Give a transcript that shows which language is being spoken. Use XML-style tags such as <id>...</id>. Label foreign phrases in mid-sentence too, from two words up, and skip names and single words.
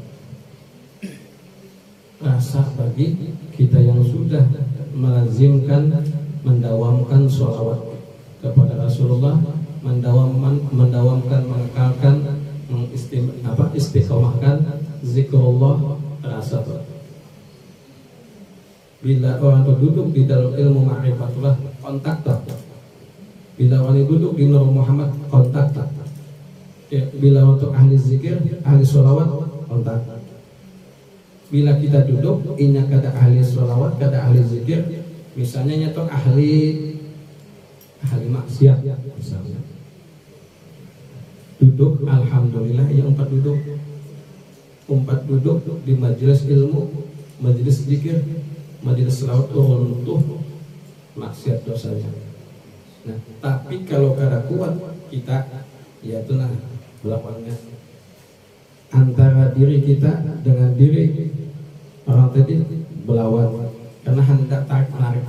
<id>Rasa bagi kita yang sudah melazimkan, mendawamkan sholawat kepada Rasulullah, mendawamkan, mengekalkan, istiqomahkan zikrullah, terasa. Bila orang itu duduk di dalam ilmu ma'rifatullah, kontak tak. Bila orang itu duduk di Nur Muhammad, kontak tak. Bila untuk ahli zikir, ahli sholawat, kontak.</id> <bjn>Bila kita duduk, inya kada ahli sholawat, kada ahli zikir, misalnya nyetok ahli maksiat, misalnya duduk, alhamdulillah, ya umpat duduk di majelis ilmu, majelis zikir, majelis sholawat,</bjn> <id>runtuh maksiat dosanya. Nah, tapi kalau kada kuat kita, ya itu nah belakangnya antara diri kita dengan diri orang tadi berlawan, karena hendak tarik menarik.</id>